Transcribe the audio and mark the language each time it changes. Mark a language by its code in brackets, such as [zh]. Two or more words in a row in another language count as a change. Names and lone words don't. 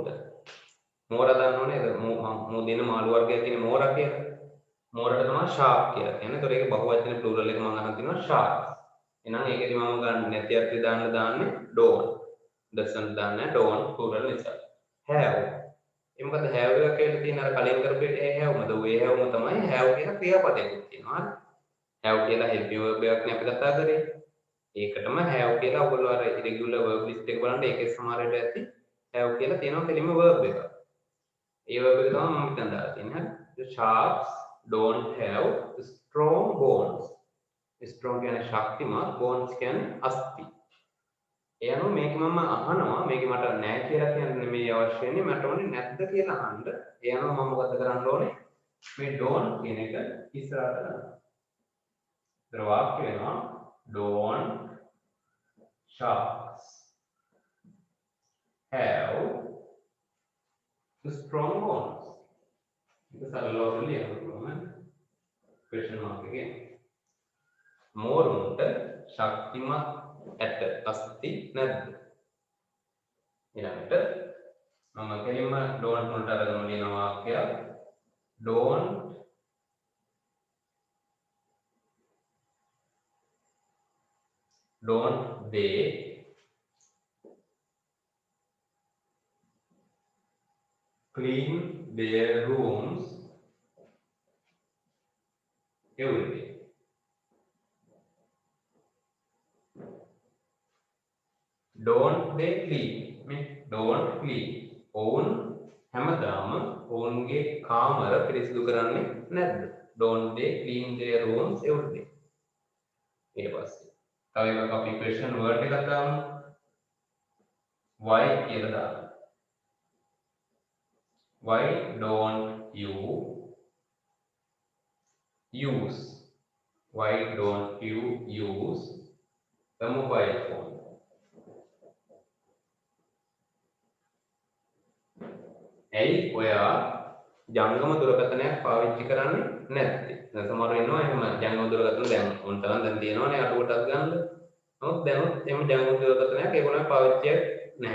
[si] මෝරා දන්නව නේද? මෝ දින මාළු වර්ගයක් කියන්නේ මෝරා කියලා. මෝරට තමයි shark කියලා කියන්නේ. ඒතකොට ඒක බහුවචන plural එක මම අරන් තිනවා sharks. එහෙනම් ඒකෙදි මම ගන්න නැති අර්ථය දාන්නේ don't. [en] doesn't [si] දාන්නේ [en] don't plural නිසා. have. [si] ඒ මොකද have එක කියලා තියෙන අර කලින් කරපු ඒ have මද ඔය have ම තමයි have කියන ක්‍රියාපදයක් තියෙනවා. have කියලා [en] helping verb [si] එකක් නේ අපි කතා කරේ. ඒකටම have කියලා ඔයගොල්ලෝ අර [en] irregular verb list [si] එක බලන්න ඒකේ සමහරට ඇති have කියලා තියෙනවා කෙලින්ම verb එක. ඒ verb එක තමයි මම මෙතන දාලා තියෙන්නේ. [en] The sharks don't have strong bones. [si] strong කියන්නේ ශක්තිමත්, bones කියන්නේ අස්ථි. ඒ අනුව මේක මම අහනවා මේක මට නෑ කියලා කියන්න නෙමෙයි අවශ්‍ය වෙන්නේ මට ඕනේ නැද්ද කියලා අහන්න. ඒ අනුව මම මොකද කරන්න ඕනේ? මේ don't කියන එක ඉස්සරහට දාන්න. ඒතර වාක්‍ය වෙනවා [en] don't sharks have strong bones. [si] ඒක සරලව ලියන්න [en] question mark [si] එකේ මෝරුන්ට ශක්තිමත් ඇට අස්ති නැද්ද? ඊළඟට මම කෙලින්ම [en] don't [si] වලට අරගෙන ලියන වාක්‍යයක් [en] don't they clean their rooms every day? don't they clean [si] මේ [en] don't clean [si] ඔවුන් හැමදාම ඔවුන්ගේ කාමර පිරිසිදු කරන්නේ නැද්ද? [en] don't they clean their rooms every day? [si] ඊට පස්සේ තව එකක් අපි [en] question word [si] එකක් දාමු why කියලා දාමු. [en] why don't you use the mobile phone? [si] ඇයි ඔයා ජංගම දුරකථනයක් පාවිච්චි කරන්නේ නැත්තේ? දැන් සමහරව ඉන්නවා එහෙම ජංගම දුරකථන දැන් උන් තරම් දැන් තියෙනවානේ අඩුවටත් ගන්න. නමුත් දැනුත් එහෙම ජංගම දුරකථනයක් ඒගොල්ලෝ පාවිච්චි නැහැ.